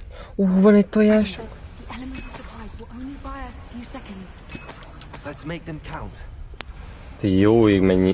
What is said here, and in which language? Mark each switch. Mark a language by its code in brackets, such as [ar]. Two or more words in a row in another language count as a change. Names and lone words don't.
[hu] Van egy tojás. [en] The element of surprise will only buy us a few seconds. Let's make them count. [hu] Te jó ég mennyi.